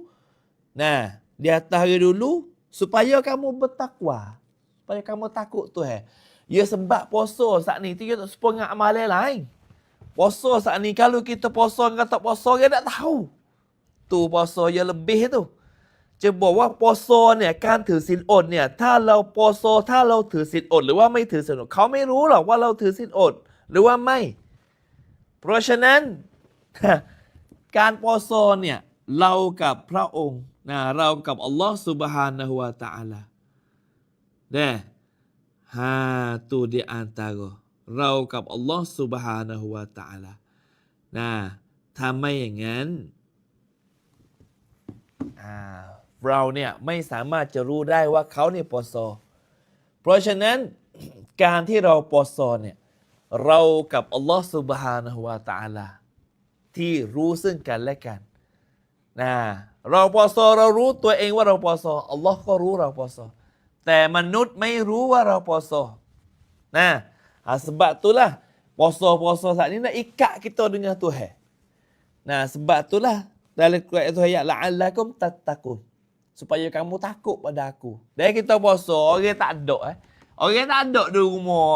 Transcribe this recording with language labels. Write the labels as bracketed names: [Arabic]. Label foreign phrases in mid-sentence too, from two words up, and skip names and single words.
[Malay] Di atas orang dulu, supaya kamu bertakwa. Supaya kamu takut Tuhan. Ya sebab puasa saat ni kita tak sepa dengan amalan lain. Puasa saat ni kalau kita puasa dengan tak puasa dia tak tahu. Tu puasa yang lebih tu. [Thai] จะบอกว่าปโซเนี่ยการถือศีลอดเนี่ยถ้าเราปโซถ้าเราถือศีลอดหรือว่าไม่ถือศีลอดเขาไม่รู้หรอกว่าเราถือศีลอดหรือว่าไม่เพราะฉะนั้น การปโซเนี่ยเรากับพระองค์เรากับอัลลอฮ์ซุบฮานะฮูวะตะอาลา [Malay] tu di antara [Thai] เรากับอัลลอฮ์ซุบฮานะฮูวะตะอาลาถ้าไม่อย่างนั้นเราเนี่ยไม่สามารถจะ รู้ได้ว่าเขาเนี่ยปโซเพราะฉะนั้นการที่เราปโซเนี่ยเรากับอัลลอฮ์ซุบฮานะฮูวะตะอาลาที่รู้ซึ่งกันและกันเราปโซเรารู้ตัวเองว่าเราปโซอัลลอฮ์ก็รู้เราปโซแต่มนุษย์ไม่รู้ว่าเราปโซ [Malay] sebab itulah puasa saat ini nak ikat kita dengan Tuhan. Sebab itulah dalam Quran itu ayat la'allakum tattaqun. Supaya kamu takut pada aku. Dan kita puasa, orang tak ada Orang tak ada di rumah.